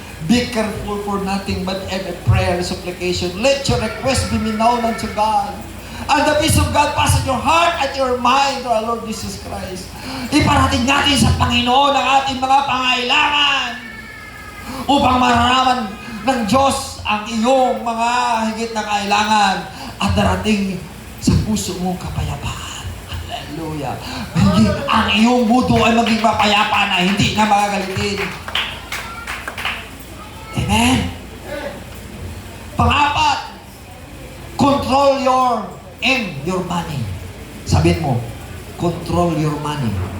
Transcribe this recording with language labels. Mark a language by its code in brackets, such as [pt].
[en] Be careful for nothing but every prayer and supplication. Let your request be known unto God. And the peace of God pass in your heart at your mind to our Lord Jesus Christ. [tl] Iparating natin sa Panginoon ang ating mga pangailangan upang mararaman ng Diyos ang iyong mga higit na kailangan at darating sa puso mong kapayapaan. Hallelujah. Ang iyong mundo ay maging mapayapa na hindi na magagalitin. Amen. Pang-apat, [en] control your money. [tl] Sabihin mo, [en] control your money.